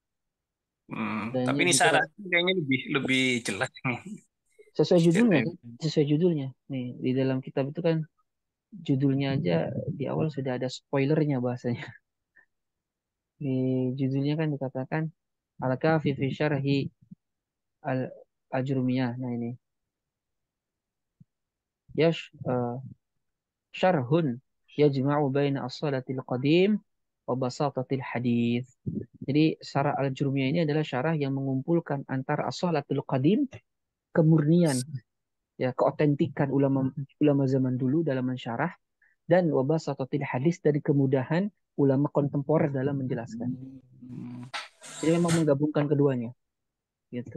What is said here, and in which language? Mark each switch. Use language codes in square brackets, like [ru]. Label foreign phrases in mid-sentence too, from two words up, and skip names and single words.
[id] tapi ini juga Sarah kayaknya lebih lebih jelas. Sesuai judulnya kan? Sesuai judulnya. Nih, di dalam kitab itu kan judulnya aja di awal sudah ada spoilernya bahasanya. Di judulnya kan dikatakan Al-Kafi fi Syarhi Al-Ajrumiyah. Nah ini. [ar] ياش شرح يجمع بين الأصالة القديم وبساطة الحديث. [id] Jadi syarah Al-Jurmiyah ini adalah syarah yang mengumpulkan antara [ar] الأصالة القديم, [id] kemurnian, ya keotentikan ulama ulama zaman dulu dalam mensyarah, dan [ar] وبساطة الحديث, [id] dari kemudahan ulama kontemporer dalam menjelaskan. Jadi memang menggabungkan keduanya gitu.